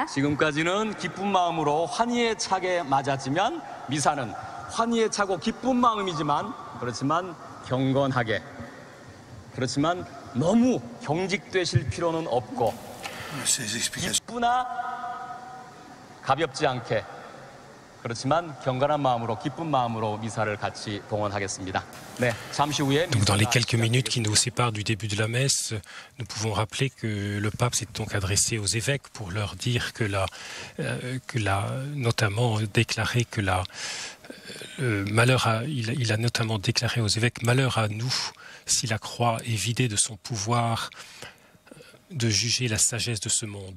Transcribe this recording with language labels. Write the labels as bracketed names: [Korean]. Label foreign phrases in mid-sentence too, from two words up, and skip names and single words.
[Korean] 지금까지는 기쁜 마음으로 환희에 차게 맞았지만 미사는 환희에 차고 기쁜 마음이지만 그렇지만 경건하게, 그렇지만 너무 경직되실 필요는 없고 기쁘나 가볍지 않게, 그렇지만 경건한 마음으로 기쁜 마음으로 미사를 같이 봉헌하겠습니다. 네, 잠시 후에. [French] Donc dans les quelques minutes qui nous séparent du début de la messe, nous pouvons rappeler que le pape s'est donc adressé aux évêques pour leur dire que notamment déclaré que il a notamment déclaré aux évêques: malheur à nous si la croix est vidée de son pouvoir de juger la sagesse de ce monde.